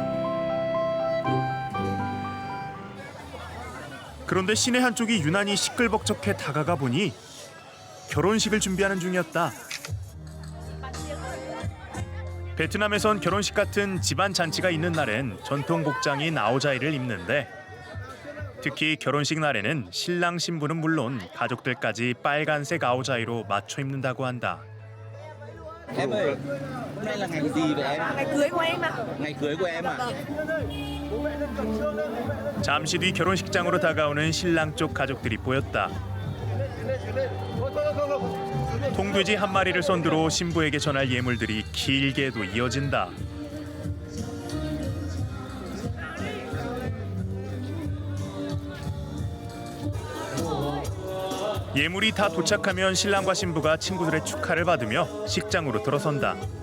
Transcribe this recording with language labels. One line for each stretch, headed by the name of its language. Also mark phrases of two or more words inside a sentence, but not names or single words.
Korean: 그런데 시내 한쪽이 유난히 시끌벅적해 다가가 보니 결혼식을 준비하는 중이었다. 베트남에선 결혼식 같은 집안 잔치가 있는 날엔 전통 복장인 아오자이를 입는데 특히 결혼식 날에는 신랑 신부는 물론 가족들까지 빨간색 아오자이로 맞춰 입는다고 한다.
Vietnamese: Em ơi, hôm nay là ngày gì vậy em? Ngày cưới của em ạ. Ngày cưới của em à?
Korean: 잠시 뒤 결혼식장으로 다가오는 신랑 쪽 가족들이 보였다. 통돼지 한 마리를 선두로 신부에게 전할 예물들이 길게도 이어진다. 예물이 다 도착하면 신랑과 신부가 친구들의 축하를 받으며 식장으로 들어선다.